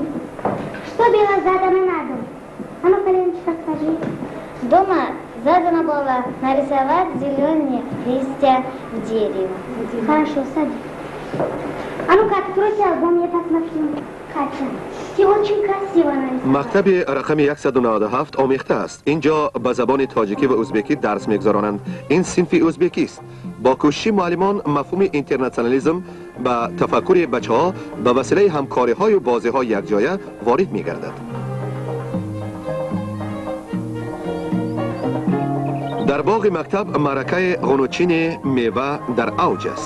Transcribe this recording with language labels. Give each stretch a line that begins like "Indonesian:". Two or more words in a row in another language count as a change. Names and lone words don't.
Russian: Что было задано на дом? А ну-ка, Леночка, скажи. Дома задано было нарисовать зеленые листья в дерево. Хорошо, садись. А ну-ка, откройте альбом, я посмотрю. Катя, ты очень красиво нарисовала.
Tajik: مکتب رقم 197 آمیخته است. اینجا به زبان تاجیکی و ازبکی درس میگذرانند. این صنف ازبکی است. با کوشش معلمان مفهوم اینترنشنالیسم به تفکر بچه‌ها به وسیله همکاری‌های و بازی‌های یکجایه وارد می‌گردد. در باغ مکتب معرکه غنوچین میوه در اوج است.